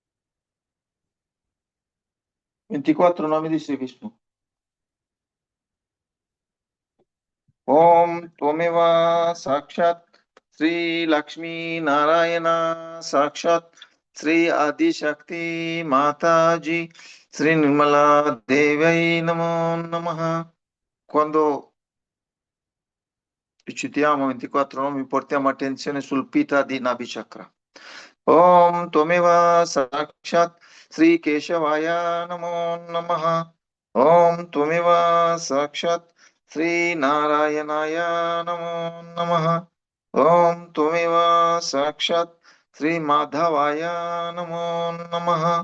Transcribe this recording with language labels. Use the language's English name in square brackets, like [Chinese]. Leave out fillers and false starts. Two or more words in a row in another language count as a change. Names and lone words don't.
[Italian] Ventiquattro nomi di Sri Vishnu. [Sanskrit] ओम त्वमेव साक्षात् श्री लक्ष्मी नारायण साक्षात् श्री आदिशक्ति माता जी श्री निर्मला देवी नमो नमः. [Italian] Quando citiamo 24 nomi portiamo attenzione sul Pita di Nabi Chakra. [Sanskrit] Om Tvameva Sakshat Sri Keshawaya Namo Namaha. Om Tvameva Sakshat Sri Narayanaya Namo Namaha. Om Tvameva Sakshat Sri Madhavaya Namo Namaha.